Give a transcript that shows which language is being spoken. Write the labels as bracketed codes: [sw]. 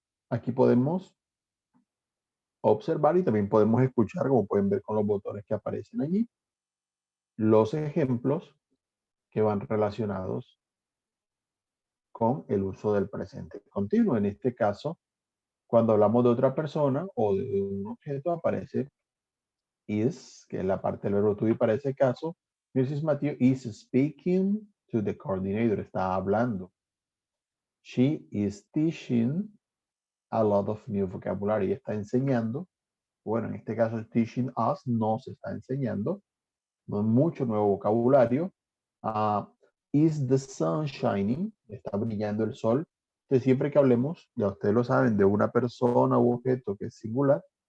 [es] Aquí podemos observar y también podemos escuchar, como pueden ver con los botones que aparecen allí, los ejemplos que van relacionados con el uso del presente continuo. En este caso, cuando hablamos de otra persona o de un objeto, aparece is, que es la parte del verbo to be para ese caso. [en] Mrs. Matthew is speaking to the coordinator. [es] Está hablando. [en] She is teaching a lot of new vocabulary. [es] Ella está enseñando. Bueno, en este caso, [en] teaching us [es] nos está enseñando mucho nuevo vocabulario. [en] Is the sun shining? [es] Está brillando el sol. Entonces, siempre que hablemos, ya ustedes lo saben, de una persona u objeto que es singular,